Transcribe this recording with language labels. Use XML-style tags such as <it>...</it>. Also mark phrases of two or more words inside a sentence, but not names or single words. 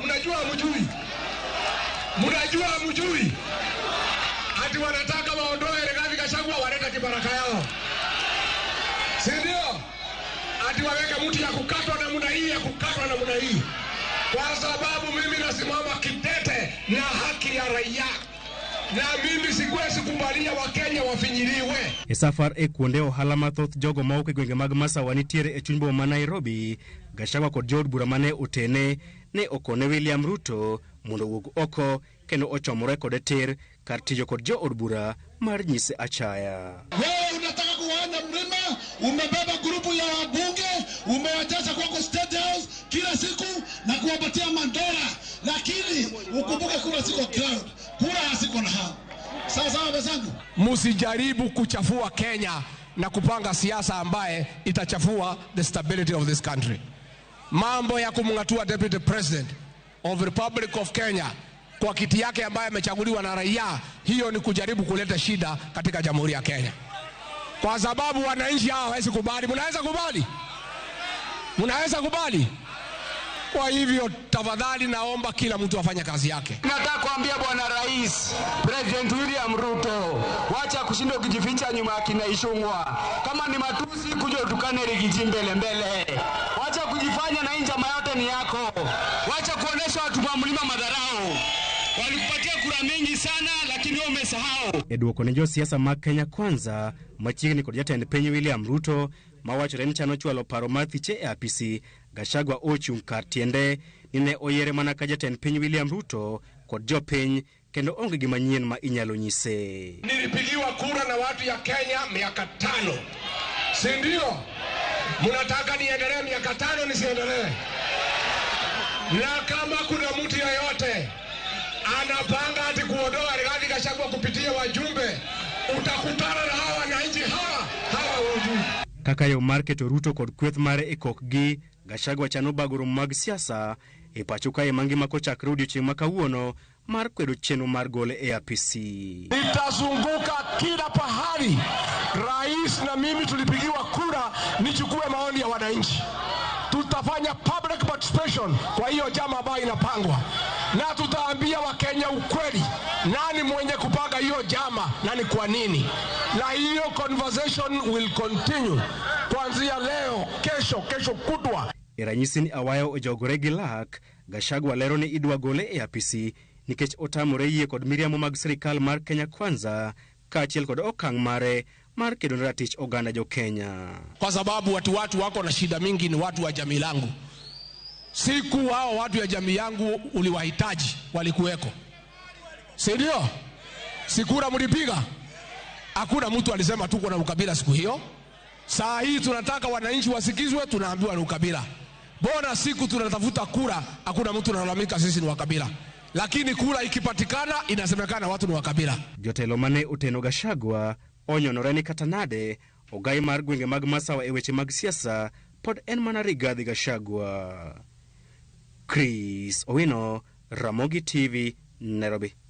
<sw>Mnajua mjui ati wanataka waondoe Rigathi Gachagua waleta kibaraka yao, si ndio? Ati waweke mtu ya kukatwa namna hii, kwa sababu mimi nasimama kidete na haki ya raia, na mimi sikwezi kubalia Wakenya wafinyiliwe.</sw> <luo>E safar e kuonde ohala mathoth jogo mauke gwenge mag masawa nitiere e chuny boma ma Nairobi, Gachagua kod jood bura mane otene ne okone William Ruto mondo owuog oko kendo ochomore kode tir kar tiyo kod jood bura mar nyise achaya.</luo> <sw>Wewe unataka kuona mlima, umebeba grupu ya wabunge, umewajaza kwako State House kila siku na kuwapatia mandola, lakini ukumbuke kura siko crowd, kura hasiko na hao. Sasa wazangu, msijaribu kuchafua Kenya na kupanga siasa ambaye itachafua</sw> <en>the stability of this country.</en> <sw>Mambo ya kumngatua</sw> <en>Deputy President of Republic of Kenya</en> <sw>kwa kiti yake ambaye amechaguliwa na raia, hiyo ni kujaribu kuleta shida katika Jamhuri ya Kenya. Kwa sababu wananchi hao hawezi kubali. Mnaweza kubali? Kwa hivyo tafadhali naomba kila mtu afanye kazi yake. Nataka kuambia Bwana Rais, President William Ruto, wacha kushinda kujificha nyuma ya kina Ichung'wa. Kama ni matusi kuja utukane Rigiji mbele. Wacha kujifanya na njama yote ni yako. Wacha kuonesha watu wa mlima madharau. Walikupatia kura mingi sana lakini wao umesahau.</sw> <luo>Eduoko ne jo siasa mag Kenya Kwanza machiegni kod jatend piny William Ruto mawachore ni chano chwalo paro mar thiche e apisi. Gachagua ochung' kar tiende ni ne oyiere mana ka jatend piny William Ruto kod jopiny kendo onge gima nyien ma inyalo nyise.</luo> <sw>Nilipigiwa kura na watu ya Kenya miaka 5. Si ndio? Mnataka niendelee miaka 5 nisiendelee? Na kama kuna mtu yeyote anapanga ati kuondoa Rigathi Gachagua kupitia wajumbe, utakutana na hawa wananchi hawa wajumbe.</sw> <luo>Kaka yo market Ruto kod kweth mare e kokgi, Gachagua chano bagoro mag siasa e pacho kae mangima kochakre odiochieng' ma kawuono mar kwedo chenro mar gole e apisi.</luo> <sw>Nitazunguka kila pahali. Rais na mimi tulipigiwa kura nichukue maoni ya wananchi. Tutafanya</sw> <en>public participation</en> <sw>kwa hiyo jama ambayo inapangwa, na tutaambia Wakenya ukweli nani mwenye kupanga hiyo jama na ni kwa nini, na hiyo</sw> <en>conversation will continue</en> <sw>kuanzia leo, kesho kutwa.</sw> <luo>Ranyisi ni awayo ojogore gi lak, Gachagua lero ni idwa gole e apisi nikech otamore yie kod miriamo mag sirikal mar Kenya Kwanza kaachiel kod okang' mare mar kedo ne ratich oganda jo Kenya.</luo> <sw>Kwa sababu watu wako na shida mingi ni watu wa jamii langu. Siku hao watu ya jamii yangu uliwahitaji walikuweko. Si ndio? Sikura mlipiga. Hakuna mtu alisema tuko na ukabila siku hiyo. Saa hii tunataka wananchi wasikizwe, tunaambiwa ni ukabila. Bona siku tunatafuta kura, hakuna mtu analalamika sisi ni wakabila. Lakini kura ikipatikana inasemekana watu ni wakabila.</sw> <luo>Jotelo mane oteno Gachagua onyonore ni kata nade ogai mar gwenge mag Masawa e weche mag siasa pod en mana Rigathi Gachagua. Chris Owino, Ramogi TV, Nairobi.</luo>